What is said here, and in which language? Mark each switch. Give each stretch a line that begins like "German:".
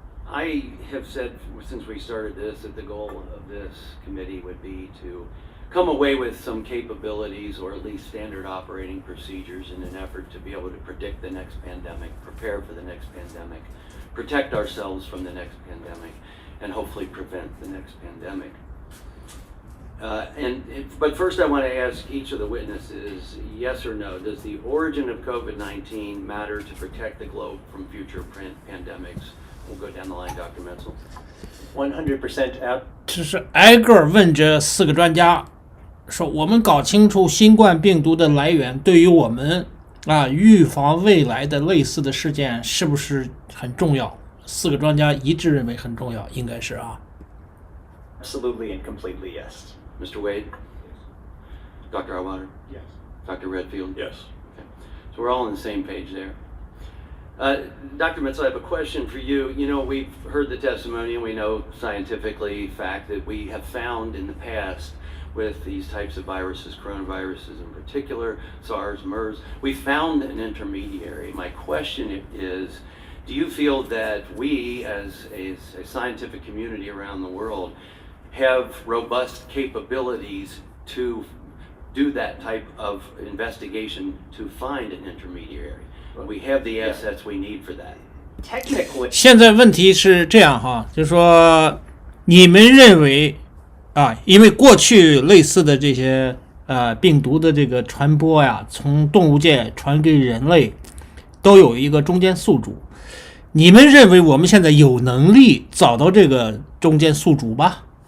English: I have said since we started this that the goal of this committee would be to come away with some capabilities or at least standard operating procedures in an effort to be able to predict the next pandemic, prepare for the next pandemic, protect ourselves from the next pandemic, and hopefully prevent the next pandemic. But first I want to ask each of the witnesses, yes or no, does the origin of COVID-19 matter to protect the globe from future pandemics? We'll go down the line, Dr. Metzel. 100% out.
Chinese: 这是挨个问这4个专家，说我们搞清楚新冠病毒的来源，对于我们预防未来的类似的事件是不是很重要？4个专家一致认为很重要，应该是啊。
English: Absolutely and completely yes. Mr. Wade? Dr. Auwaerter? Yes. Dr. Redfield? Yes. Okay. So we're all on the same page there. Dr. Metzel, I have a question for you. You know, we've heard the testimony and we know scientifically fact that we have found in the past with these types of viruses, coronaviruses in particular, SARS, MERS, we found an intermediary. My question is, do you feel that we as a scientific community around the world have robust capabilities to do that type of investigation to find an intermediary? We have the assets we need for that. Technically,
Chinese: 现在问题是这样哈，就是说你们认为因为过去类似的这些病毒的这个传播呀，从动物界传给人类都有一个中间宿主，你们认为我们现在有能力找到这个中间宿主吗？